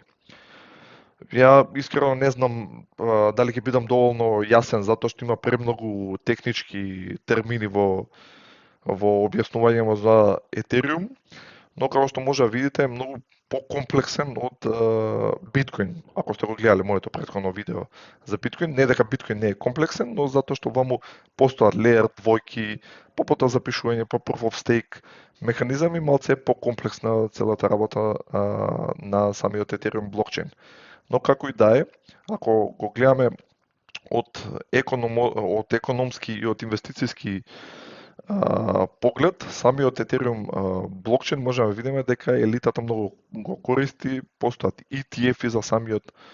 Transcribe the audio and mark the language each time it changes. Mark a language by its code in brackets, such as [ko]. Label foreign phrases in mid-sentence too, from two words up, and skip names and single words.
[mk] Ја искрено не знам дали ќе бидам доволно јасен затоа што има премногу технички термини во објаснување за Ethereum, но како што може да видите е многу покомплексен од биткоин. Ако сте го гледале моето претходно видео за биткоин, не дека биткоин не е комплексен, но затоа што ваму постојат layer двојки, попота запишување по [en] proof of stake [mk] механизами, малце е покомплексна целата работа на самиот Ethereum блокчейн. Но како и да е, ако го гледаме од економски и од инвестицијски поглед, самиот Ethereum блокчейн можеме да видиме дека елитата многу го користи, постојат ETF-и за самиот